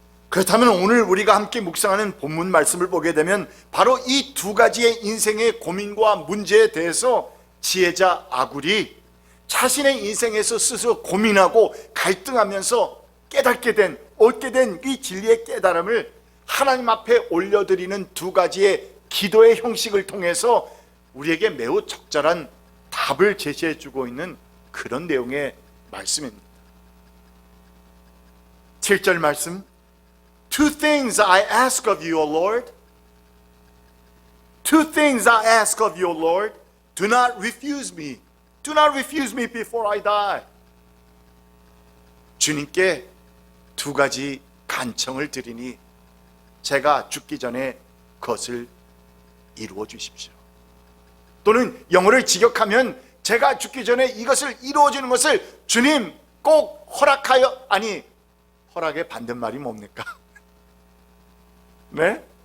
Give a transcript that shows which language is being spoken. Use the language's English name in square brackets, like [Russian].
[Korean] 그렇다면 오늘 우리가 함께 묵상하는 본문 말씀을 보게 되면 바로 이 두 가지의 인생의 고민과 문제에 대해서 지혜자 아굴이 자신의 인생에서 스스로 고민하고 갈등하면서 얻게 된 이 진리의 깨달음을 하나님 앞에 올려드리는 두 가지의 기도의 형식을 통해서 우리에게 매우 적절한 답을 제시해주고 있는 그런 내용의 말씀입니다. 7절 말씀, [English] Two things I ask of you, O Lord. Two things I ask of you, O Lord. Do not refuse me. Do not refuse me before I die. [Korean] 주님께 두 가지 간청을 드리니 제가 죽기 전에 그것을 이루어 주십시오. 또는 영어를 직역하면 제가 죽기 전에 이것을 이루어 주는 것을 주님 꼭 허락하여, 아니 허락의 반대말이 뭡니까? 네?